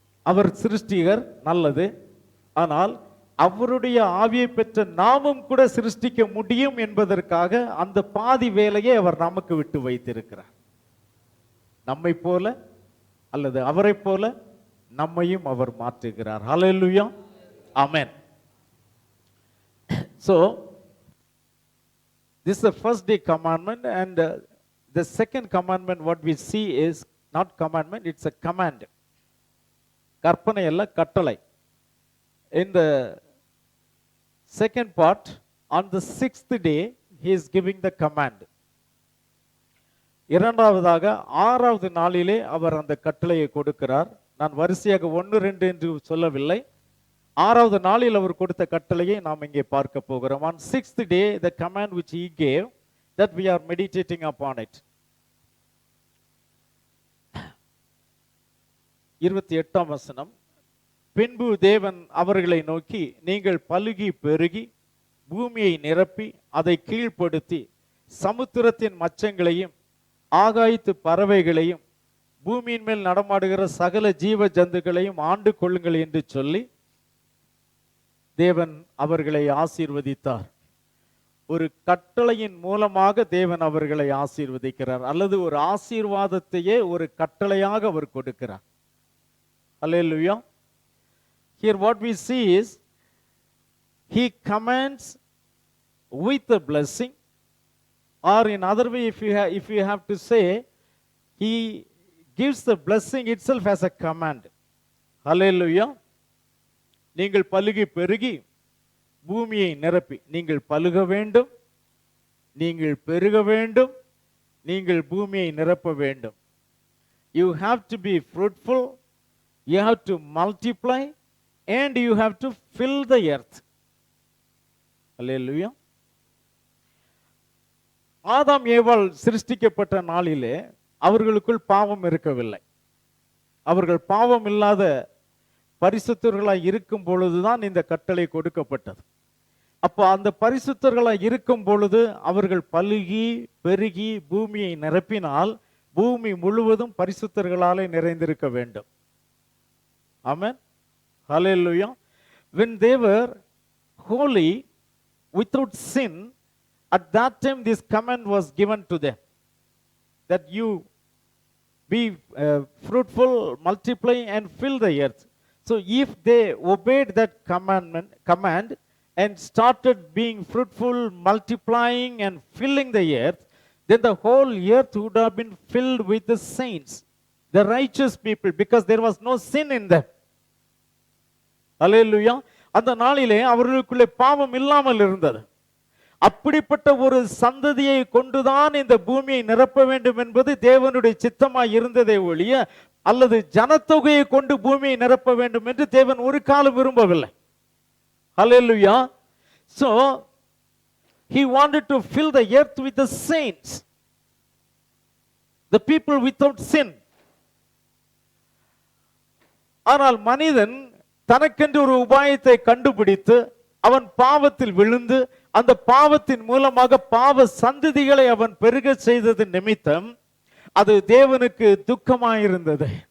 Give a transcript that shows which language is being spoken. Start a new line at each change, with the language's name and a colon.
Tamil: அவர் சிருஷ்டிகர், நல்லது. ஆனால் அவருடைய ஆவியை பெற்ற நாமும் கூட சிருஷ்டிக்க முடியும் என்பதற்காக அந்த பாதி வேலையை அவர் நமக்கு விட்டு வைத்திருக்கிறார். நம்மை போல அல்லது அவரை போல நம்மையும் அவர் மாற்றுகிறார். ஹல்லேலூயா. ஆமென்.
English: So this is the first day commandment, and the second commandment what we see is not commandment, it's a command.
Tamil: கற்பனை அல்ல, கட்டளை.
English: In the second part, on the 6th day, he is giving the command.
Tamil: இரண்டாவதாக 6வது நாளிலே அவர் அந்த கட்டளையை கொடுக்கிறார். நான் வரிசையாக 1, 2 என்று சொல்லவில்லை. 6வது நாளில் அவர் கொடுத்த கட்டளையை நாம் இங்கே பார்க்க போகிறோம்.
English: On 6th day, the command which he gave, that we are meditating upon it.
Tamil: 28ஆம் வசனம். பின்பு தேவன் அவர்களை நோக்கி, நீங்கள் பலுகி பெருகி பூமியை நிரப்பி அதை கீழ்ப்படுத்தி சமுத்திரத்தின் மச்சங்களையும் ஆகாயத்து பறவைகளையும் பூமியின் மேல் நடமாடுகிற சகல ஜீவ ஜந்துக்களையும் ஆண்டு கொள்ளுங்கள் என்று சொல்லி தேவன் அவர்களை ஆசீர்வதித்தார். ஒரு கட்டளையின் மூலமாக தேவன் அவர்களை ஆசீர்வதிக்கிறார், அல்லது ஒரு ஆசீர்வாதத்தையே ஒரு கட்டளையாக அவர் கொடுக்கிறார். அல்லேலூயா.
English: Here what we see is he commands with a blessing, or in other way if you have to say, he gives the blessing itself as a command. Hallelujah.
Tamil: நீங்கள் பலுகி பெருகி பூமியை நிரப்பி, நீங்கள் பலுக வேண்டும், நீங்கள் பெருக வேண்டும், நீங்கள் பூமியை நிரப்ப வேண்டும்.
English: You have to be fruitful, you have to multiply, and you have to fill the earth. Hallelujah.
Tamil: ஆதாம் ஏவாள் சிருஷ்டிக்கப்பட்ட நாளிலே அவர்களுக்குள் பாவம் இருக்கவில்லை. அவர்கள் பாவம் இல்லாத பரிசுத்தர்களாய் இருக்கும் பொழுதுதான் இந்த கட்டளை கொடுக்கப்பட்டது. அப்போ அந்த பரிசுத்தர்களாய் இருக்கும் பொழுது அவர்கள் பலுகி பெருகி பூமியை நிரப்பினால் பூமி முழுவதும் பரிசுத்தர்களாலே நிறைந்திருக்க வேண்டும். ஆமென். Hallelujah.
English: When they were holy without sin, at that time this command was given to them, that you be fruitful, multiply and fill the earth. So if they obeyed that command and started being fruitful, multiplying and filling the earth, then the whole earth would have been filled with the saints, the righteous people, because there was no sin in them.
Tamil: அல்லேலூயா. அந்த நாளிலே அவர்களுக்குள்ளே பாவம் இல்லாமல் இருந்தது. அப்படிப்பட்ட ஒரு சந்ததியை கொண்டுதான் இந்த பூமியை நிரப்ப வேண்டும் என்பது தேவனுடைய சித்தமாய் இருந்ததே ஒழிய, அல்லது ஜனத்தொகையை கொண்டு பூமியை நிரப்ப வேண்டும் என்று தேவன் ஒரு காலம் விரும்பவில்லை. அல்லேலூயா.
English: So he wanted to fill the earth with the saints, the people without sin.
Tamil: ஆனால் மனிதன் தனக்கென்று ஒரு உபாயத்தை கண்டுபிடித்து அவன் பாவத்தில் விழுந்து அந்த பாவத்தின் மூலமாக பாவ சந்ததிகளை அவன் பெருக செய்தது நிமித்தம் அது தேவனுக்கு துக்கமாயிருந்தது.